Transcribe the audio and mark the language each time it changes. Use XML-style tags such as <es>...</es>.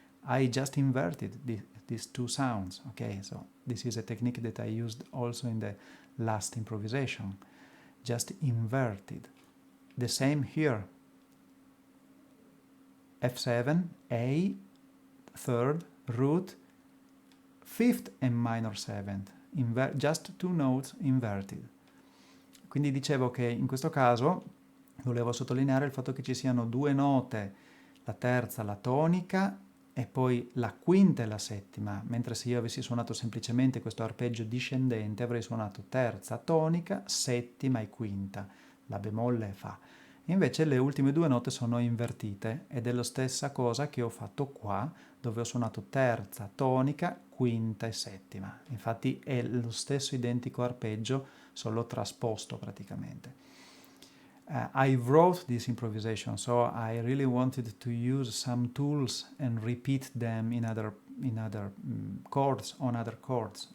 <en>I just inverted these two sounds. Okay, so this is a technique that I used also in the last improvisation. Just inverted. The same here. F7, A, 3rd, root, 5th and minor 7th. Just two notes inverted.</en> <it>Quindi dicevo che in questo caso volevo sottolineare il fatto che ci siano 2 note, la terza, la tonica, e poi la quinta e la settima, mentre se io avessi suonato semplicemente questo arpeggio discendente avrei suonato terza, tonica, settima e quinta, La bemolle e Fa. Invece le ultime 2 note sono invertite ed è la stessa cosa che ho fatto qua, dove ho suonato terza, tonica, quinta e settima. Infatti è lo stesso identico arpeggio, solo trasposto praticamente.</it> <en>I wrote this improvisation, so I really wanted to use some tools and repeat them in other chords, on other chords.</en>